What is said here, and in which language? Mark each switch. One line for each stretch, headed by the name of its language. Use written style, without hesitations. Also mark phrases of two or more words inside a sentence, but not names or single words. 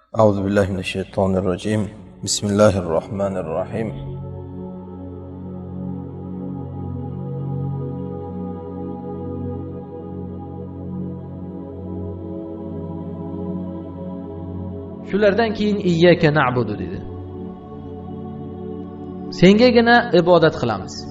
Arabic: أعوذ بالله من الشيطان الرجيم بسم الله الرحمن الرحيم
Uzbek: Shulardan keyin
Arabic: إياك نعبد
Uzbek: dedi. Sengagina ibodat qilamiz.